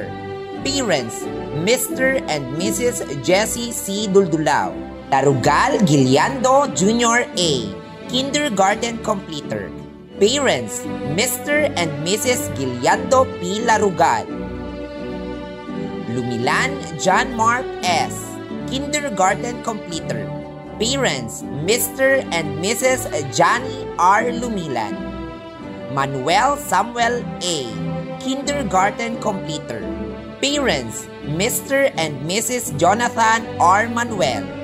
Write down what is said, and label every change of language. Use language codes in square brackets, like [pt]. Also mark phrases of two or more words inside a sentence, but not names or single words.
[en] Parents, Mr. and Mrs. Jessie C. Duldulao. Tarugal Giliando Jr. A. Kindergarten Completer. Parents, Mr. and Mrs. Giliando P. Larugal. Lumilan John Mark S. Kindergarten Completer. Parents, Mr. and Mrs. Johnny R. Lumilan. Manuel Samuel A. Kindergarten Completer. Parents, Mr. and Mrs. Jonathan R. Manuel.